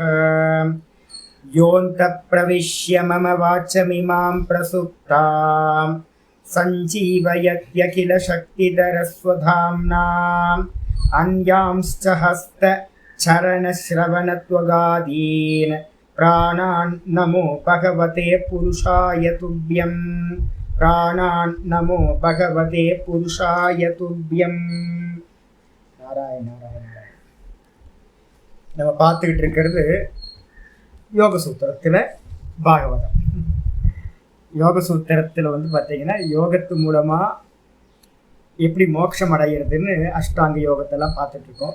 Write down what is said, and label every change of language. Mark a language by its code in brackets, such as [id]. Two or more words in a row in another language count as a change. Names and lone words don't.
[sa] योऽन्तः प्रविश्य मम वाचमिमां प्रसुप्तां सञ्जीवयत्यखिलशक्तिधरस्वधाम्ना अन्यांश्च हस्तचरणश्रवणत्वगादीन् प्राणान् नमो भगवते पुरुषाय तुभ्यं। प्राणान् नमो भगवते पुरुषाय तुभ्यं। [ta] நாராயண நாராயண. நம்ம பார்த்துக்கிட்டு இருக்கிறது யோக சூத்திரத்தில் பாகவதம். யோக சூத்திரத்தில் பார்த்தீங்கன்னா யோகத்து மூலமாக எப்படி மோட்சம் அடைகிறதுன்னு அஷ்டாங்க யோகத்தெல்லாம் பார்த்துட்ருக்கோம்.